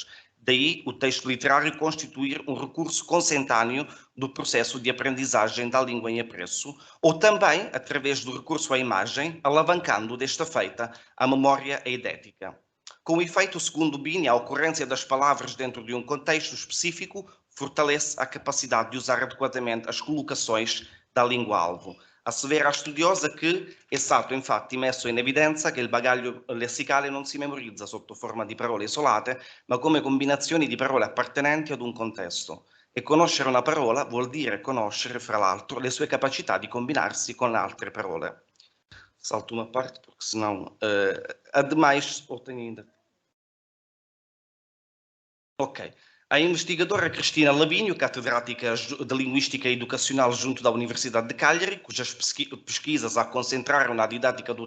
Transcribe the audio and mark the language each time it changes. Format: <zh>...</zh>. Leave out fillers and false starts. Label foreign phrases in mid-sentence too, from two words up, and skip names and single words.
<pt>Daí, o texto literário constituir um recurso consentâneo do processo de aprendizagem da língua em apreço, ou também através do recurso à imagem, alavancando desta feita a memória eidética. Com efeito, segundo Bini, a ocorrência das palavras dentro de um contexto específico fortalece a capacidade de usar adequadamente as colocações da língua-alvo. Assevera a</pt> <it>studiosa che è stato infatti messo in evidenza che il bagaglio lessicale non si memorizza sotto forma di parole isolate, ma come combinazioni di parole appartenenti ad un contesto. E conoscere una parola vuol dire conoscere, fra l'altro, le sue capacità di combinarsi con altre parole.</it> <pt>Salto uma parte, porque senão... ademais, ou tenho ainda... Ok. A investigadora Cristina Labinho, catedrática de Linguística Educacional junto da Universidade de Cagliari, cujas pesquisas a concentraram na didática do</pt>